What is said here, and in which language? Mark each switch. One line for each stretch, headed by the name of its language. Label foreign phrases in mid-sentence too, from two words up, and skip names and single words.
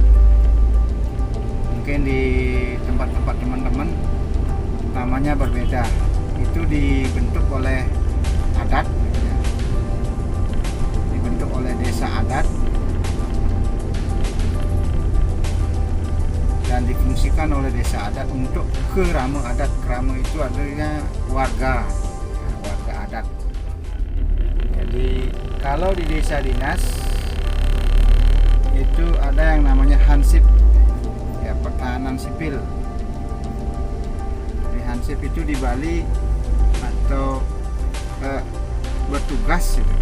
Indonesian: Mungkin di tempat-tempat teman-teman namanya berbeda. Itu dibentuk oleh adat, ya. Dibentuk oleh desa adat dan difungsikan oleh desa adat untuk kerama adat. Kerama itu adanya warga, ya, warga adat. Jadi kalau di desa dinas itu ada yang namanya hansip, ya, pertahanan sipil. Di hansip itu di Bali atau bertugas gitu.